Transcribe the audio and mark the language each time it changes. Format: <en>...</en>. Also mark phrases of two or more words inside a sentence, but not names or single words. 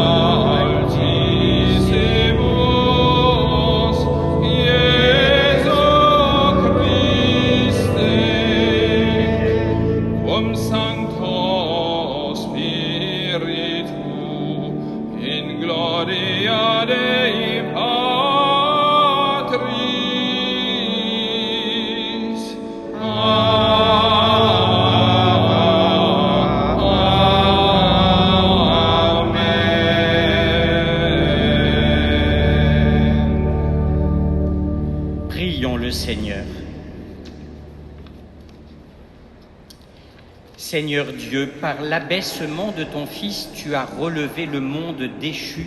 <la>altissimus, Iesu Christe, quum Sancto Spiritu, in gloria Dei Patris. Amen.</la> <fr>Prions le Seigneur. Seigneur Dieu, par l'abaissement de ton Fils, tu as relevé le monde déchu.</fr>